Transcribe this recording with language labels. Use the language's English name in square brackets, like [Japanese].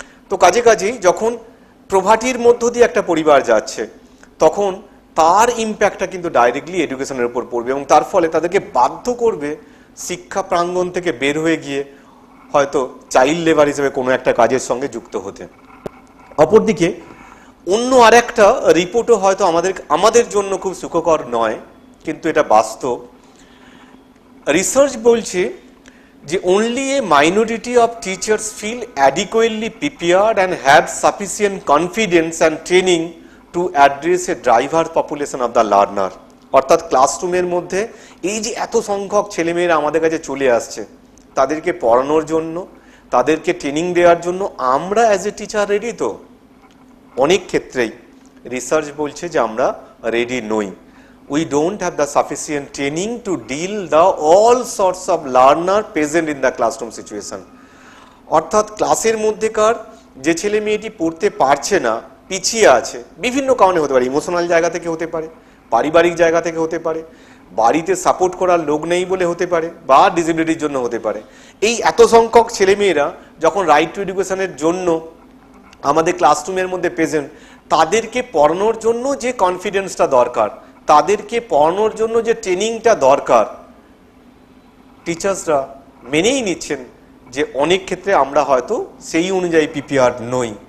[Bangla] তো কাজেই যখন প্রভার্টির মধ্য দিয়ে একটা পরিবার যাচ্ছে তখন তার ইম্প্যাক্টটা কিন্তু ডাইরেক্টলি এডুকেশনের উপর পড়বে এবং তার ফলে তাদেরকে বাধ্য করবে শিক্ষা প্রাঙ্গণ থেকে বের হয়ে গিয়ে হয়তো চাইল্ড লেবার হিসেবে কোনো একটা কাজের সঙ্গে যুক্ত হতে। অপরদিকে অন্য আরেকটা রিপোর্টও হয়তো আমাদের জন্য খুব সুখকর নয়, কিন্তু এটা বাস্তব। রিসার্চ বলছে যে [English] only a minority of teachers feel adequately prepared and have sufficient confidence and training to address a diverse population of the learner। [Bangla] অর্থাৎ ক্লাসরুমের মধ্যে এই যে এত সংখ্যক ছেলেমেয়েরা আমাদের কাছে চলে আসছে, তাদেরকে পড়ানোর জন্য, তাদেরকে ট্রেনিং দেওয়ার জন্য আমরা [English] as a teacher [Bangla] রেডি? তো অনেক ক্ষেত্রেই রিসার্চ বলছে যে আমরা রেডি নই। [English] We don't have the sufficient training to deal the all sorts of learner present in the classroom situation। [Bangla] অর্থাৎ ক্লাসের মধ্যেকার যে ছেলে মেয়েটি পড়তে পারছে না, পিছিয়ে আছে, বিভিন্ন কারণে হতে পারে, ইমোশনাল জায়গা থেকে হতে পারে, পারিবারিক জায়গা থেকে হতে পারে, বাড়িতে সাপোর্ট করার লোক নেই বলে হতে পারে, বা ডিসেবিলিটির জন্য হতে পারে। এই এত সংখ্যক ছেলেমেয়েরা যখন রাইট টু এডুকেশনের জন্য আমাদের ক্লাসরুমের মধ্যে প্রেজেন্ট, তাদেরকে পড়ানোর জন্য যে কনফিডেন্সটা দরকার, তাদেরকে পড়ানোর জন্য যে ট্রেনিংটা দরকার, টিচার্সরা মেনেই নিচ্ছেন যে অনেক ক্ষেত্রে আমরা হয়তো সেই অনুযায়ী প্রিপেয়ার নই।